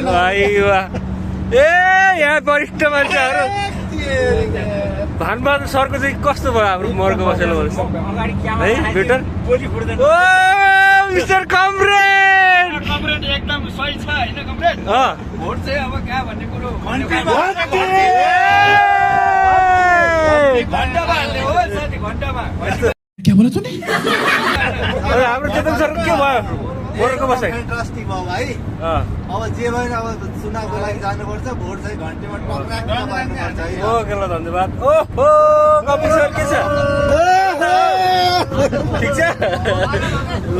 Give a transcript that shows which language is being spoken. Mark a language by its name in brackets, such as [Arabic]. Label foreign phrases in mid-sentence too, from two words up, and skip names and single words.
[Nepali] ए यहाँ वरिष्ठ मान्छेहरू भानबहादुर सरको चाहिँ कस्तो भयो हाम्रो मोरक्को बसेर है बेटर? [English] Oh Mister Comrade [Nepali] एकदम सही छ हैन कमरेड? भोट चाहिँ अब कहाँ भन्ने कुरो घण्टामा हाल्ने हो साथी, घण्टामा। [Hindi] क्या बोला तूने? [Nepali] हाम्रो चेतन सरको के भयो मोरक्को बसाइ? ट्रस्टी भयो भाइ। अब जे भयो अब चुनावको लागि जानुपर्छ, भोट चाहिँ घन्टीमा टक्राक्नुपर्छ। ओके ल धन्यवाद। ओहो कपिल सर के छ? ठिक छ ल।